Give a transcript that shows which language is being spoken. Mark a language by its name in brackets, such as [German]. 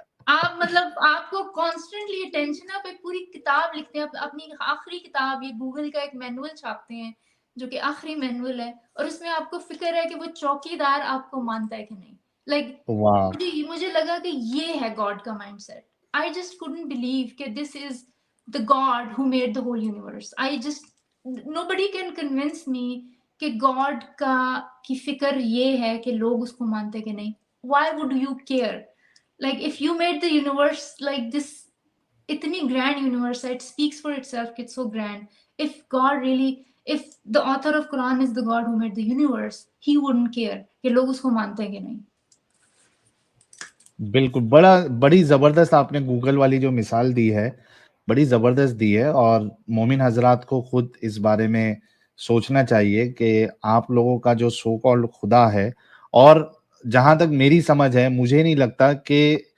[Urdu] آپ مطلب آپ کو کانسٹنٹلی ٹینشن ہے. آپ ایک پوری کتاب لکھتے ہیں, اپنی آخری کتاب, یہ گوگل کا ایک مینول چھاپتے ہیں جو کہ آخری مینول ہے, اور اس میں آپ کو فکر ہے کہ وہ چوکی دار آپ کو مانتا ہے کہ نہیں. [English] like [Urdu] واہ. مجھے لگا کہ یہ ہے گاڈ کا mind set. [English] I just couldn't believe کہ this is the God who made the whole universe. Nobody can convince me [Urdu] کہ گاڈ کی فکر یہ ہے کہ لوگ اس کو مانتے کہ نہیں. [English] Why would you care? Like if you made the universe like this, اتنی grand universe, it speaks for itself, it's so grand. If the author of Quran is the God who made the universe, he wouldn't care [Urdu] کہ لوگ اس کو مانتے ہیں کہ نہیں. بالکل, بڑی زبردست آپ نے گوگل والی جو مثال دی ہے بڑی زبردست دی ہے, اور مومن حضرات کو خود اس بارے میں سوچنا چاہیے کہ آپ لوگوں کا جو سو کالڈ خدا ہے, اور جہاں تک میری سمجھ ہے مجھے نہیں لگتا کہ